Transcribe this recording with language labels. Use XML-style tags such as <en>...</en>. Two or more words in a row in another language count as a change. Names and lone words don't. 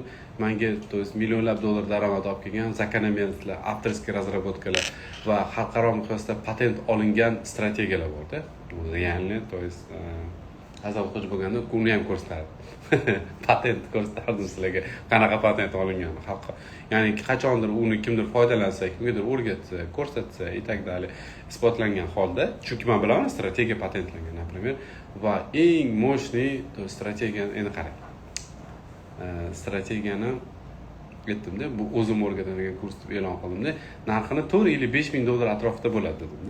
<uz>Menga</uz> <ru>то есть</ru> <uz>millionlab dollar daromad olib kelgan zakonomerliklar,</uz> <ru>авторский разработкалар</ru> <uz>va xalqaro miqyosda patent olingan strategiyalar bor-da. Ya'ni</uz> <ru>то есть</ru> <uz>azobqo'ch bo'lganda uni ham ko'rsatadi. Patent ko'rsatdim sizlarga. Qanaqa patent olingani xalqqa. Ya'ni qachondir uni kimdir foydalansa, kimgadir o'rgatsa, ko'rsatsa,</uz> <ru>и так далее,</ru> <uz>isbotlangan holda, chunki men bilaman strategiya patentlangan, например, va eng mo'shniy strategiyani endi qarang. Strategiyani aytdim-da, bu o'zim o'rgatadigan kurs deb e'lon qildim-da, narxini $4,000-5,000 atrofida bo'ladi dedim-da.</uz>